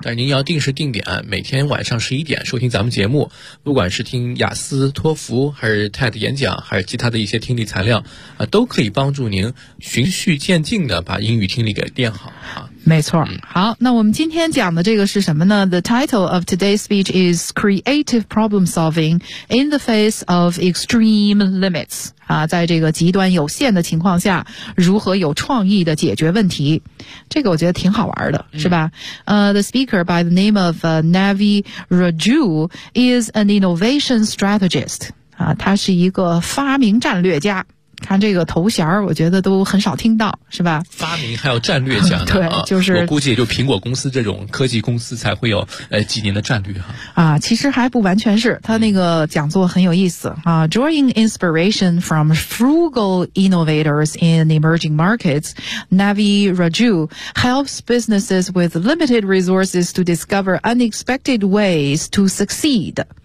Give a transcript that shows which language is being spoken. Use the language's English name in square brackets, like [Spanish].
[Chinese] 但您要定时定点，每天晚上11:00收听咱们节目，不管是听雅思托福还是 TED 演讲还是其他的一些听力材料都可以帮助您循序渐进的把英语听力给练好。没错。好，那我们今天讲的这个是什么呢？ [English] The title of today's speech is Creative Problem Solving in the Face of Extreme Limits。 [Chinese] 在这个极端有限的情况下，如何有创意的解决问题，这个我觉得挺好玩的，是吧？ [English] The speaker by the name of Navi Raju is an innovation strategist。 [Chinese] 他是一个发明战略家。看这个头衔我觉得都很少听到，是吧？发明还有战略家呢。对，就是我估计也就苹果公司这种科技公司才会有几年的战略哈。其实还不完全是，他那个讲座很有意思啊。 [English] Drawing inspiration from frugal innovators in emerging markets, Navi Raju helps businesses with limited resources to discover unexpected ways to succeed。